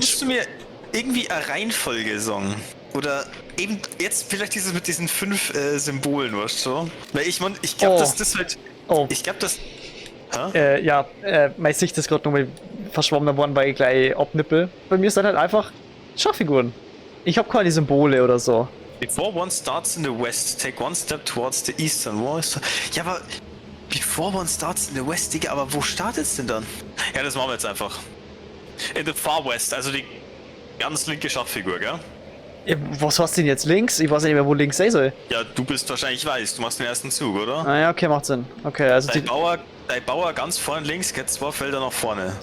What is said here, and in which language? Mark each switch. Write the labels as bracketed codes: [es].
[de] Kannst du mir irgendwie eine Reihenfolge sagen? Oder eben jetzt vielleicht dieses mit diesen 5 Symbolen, weißt du? Weil ich glaube, Oh. dass das halt. Oh, Ich glaube, dass. Hä? ja, meine Sicht ist gerade nochmal verschwommen worden, weil ich gleich abnippel. Bei mir sind halt einfach Schachfiguren. Ich habe keine Symbole oder so. [en] Before one starts in the west, take one step towards the eastern wall. [de] Ja, aber. [en] Before one starts in the west, [de] Digga, aber wo startet's denn dann? Ja, das machen wir jetzt einfach. [en] In the far west, [de] also die ganz linke Schachfigur, gell? Ja, was hast du denn jetzt links? Ich weiß nicht mehr, wo links sein soll. Ja, du bist wahrscheinlich weiß, du machst den ersten Zug, oder? Ah ja, okay, macht Sinn. Okay, also Dein Bauer ganz vorne links, geht 2 Felder nach vorne.